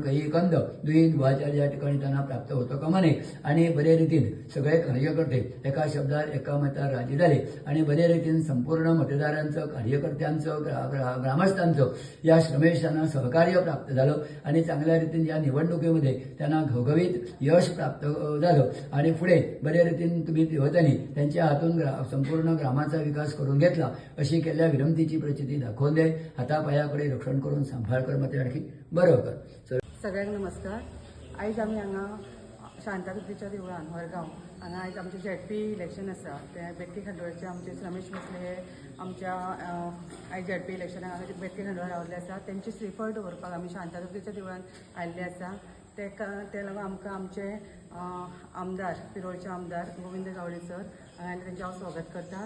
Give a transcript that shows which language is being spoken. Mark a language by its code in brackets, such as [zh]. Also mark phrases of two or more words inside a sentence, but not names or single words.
[mr] काही कंद दुई दुवाचार या ठिकाणी त्यांना प्राप्त होतं कामा नये आणि बरे रीतीने सगळे कार्यकर्ते एका शब्दात एका मतात राजी झाले आणि बरे रीतीने संपूर्ण मतदारांचं कार्यकर्त्यांचं ग्रामस्थांचं या रमेश यांना सहकार्य प्राप्त झालं आणि चांगल्या रीतीने या निवडणुकीमध्ये त्यांना घवघवीत यश प्राप्त झालं आणि पुढे बऱ्या रीतीने तुम्ही देवतांनी त्यांच्या हातून संपूर्ण ग्रामाचा विकास करून घेतला अशी केलेल्या विनंतीची प्रचिती दाखवून दे। हातापायाकडे रक्षण करून सांभाळ कर मग आणखी बरं कर। सगळ्यांना नमस्कार। [kok] आयज आमी हांगा शांतादुर्गेच्या देवळान वरगांव हांगा आयज आमचे [en] ZP election [kok] आसा ते बेतके खांडोळाचे आमचे रमेश भोसले हे आमच्या आयज [en] ZP election [kok] हांगा बेतके खांडोळा रावल्ले आसा त्यांचे श्रीफळ दवरपाक आमी शांतादुर्गेच्या देवळान आयिल्ले आसा। ते लागून आमकां आमचे आमदार पिरोळचे आमदार गोविंद गावडे सर आनी तेंचे हांव स्वागत करता।